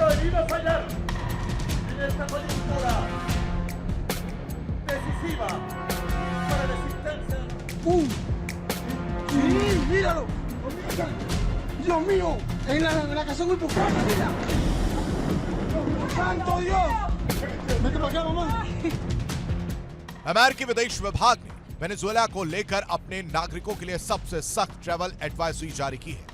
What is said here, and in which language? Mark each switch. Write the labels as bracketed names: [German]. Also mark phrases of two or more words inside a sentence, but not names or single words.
[Spanish] no fallar en esta coyuntura decisiva para la existencia. Sí, míralo. Dios mío, en la casa muy poca, mira. ¡Santo Dios! Vete para acá, mamá. [Hindi] अमेरिकी विदेश विभाग ने वेनेजुएला को लेकर अपने नागरिकों के लिए सबसे सख्त [English] travel advisory [Hindi] जारी की है।